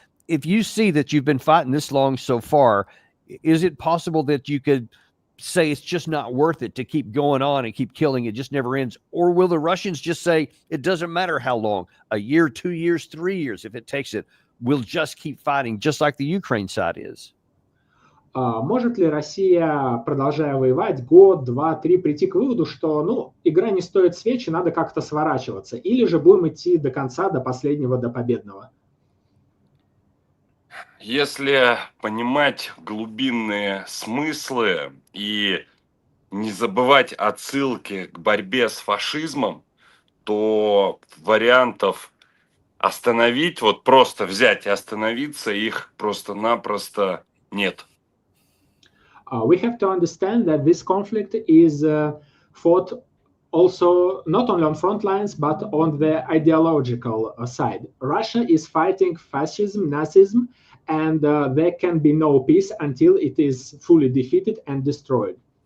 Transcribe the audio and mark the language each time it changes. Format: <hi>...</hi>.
<en>If you see that you've been fighting this long so far, is it possible that you could say it's just not worth it to keep going on and keep killing, it just never ends? Or will the Russians just say it doesn't matter how long, a year, 2 years, 3 years, if it takes it, we'll just keep fighting, just like the Ukraine side is?</en> <ru>Может ли Россия, продолжая воевать, год, 2, 3, прийти к выводу, что игра не стоит свечи, надо как-то сворачиваться, или же будем идти до конца, до последнего, до победного? Если понимать глубинные смыслы и не забывать отсылки к борьбе с фашизмом, то вариантов остановить, вот просто взять и остановиться, их просто-напросто нет.</ru> <en>We have to understand that this conflict is fought also not only on front lines but on the ideological side. Russia is fighting fascism, Nazism, and there can be no peace until it is fully defeated and destroyed.</en>